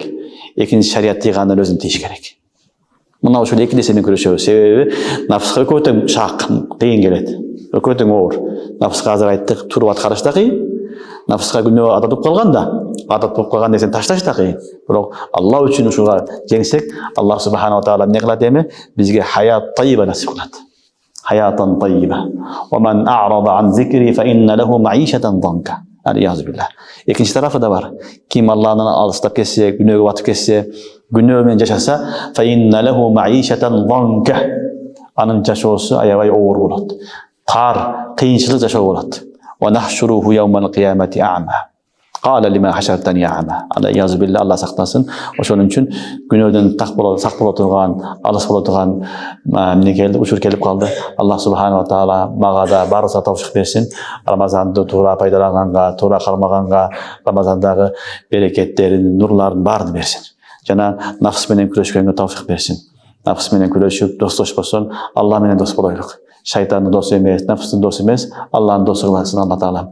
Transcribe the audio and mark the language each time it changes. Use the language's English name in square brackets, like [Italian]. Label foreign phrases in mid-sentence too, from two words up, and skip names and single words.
[Kyrgyz] Экинчи шарият тийгандан өзүн тийиш керек. Мына ушул эки нерсени күрөшөбүз. Себеби нафска өкө тең шак, кыйын келет. Өкө тең оор. Нафска азыр айттык, туруп аткарыш да кыйын. Нафска күнөө адат болуп калганда, адат болуп калган нерсени ташташ да кыйын. Бирок Алла үчүн ушуга жеңсек, [Arabic] الله سبحانه وتعالى [Kyrgyz] эмне кылат эми? Бизге [Arabic] حياة طيبة [Kyrgyz] насип кылат. [Arabic] حياة طيبة. ومن أعرض عن ذكري فإن له معيشة ضنكا. العياذ بالله. [Kyrgyz] Экинчи тарафы да бар. Ким Аллахтан алыстап кетсе, күнөөгө батып кетсе, күнөө менен жашаса, [Arabic] فإن له معيشة ضنكا. [Kyrgyz] Анын жашоосу аябай оор болот. Тар, кыйынчылык жашоо болот. [Arabic] ونحشره يوم القيامة أعمى. قال لم حشرتني أعمى. العياذ بالله, [Kyrgyz] Алла сактасын. Ошон үчүн күнөөдөн сак боло турган, алыс боло турган эмне келди, учур келип калды. [Arabic] الله سبحانه وتعالى [Kyrgyz] мага да барыбызга тавфик берсин. Рамазанды туура пайдаланганга, туура кармаганга, Рамазандагы берекеттерин, нурларын баарын берсин. Жана нафс менен күрөшкөнгө тавфик берсин. Нафс менен күрөшүп достошпосун, Алла менен дос болойлук. Шайтандын досу эмес, нафстын досу эмес, Аллахтын досу кылсын Алла таалам.